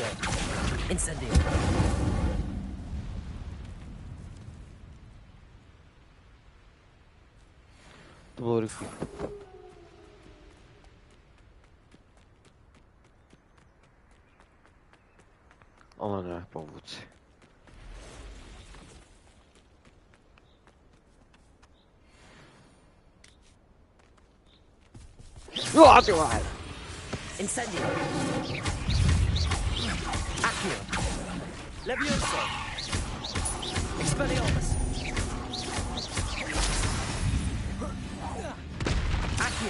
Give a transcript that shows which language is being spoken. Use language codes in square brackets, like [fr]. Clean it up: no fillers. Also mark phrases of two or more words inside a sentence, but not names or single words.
[cs] Incendio. To bylo rychlý. Ale ne, pomoci. No, ty vole! Incendio. Accio. Levioso. Expelliarmus. Accio.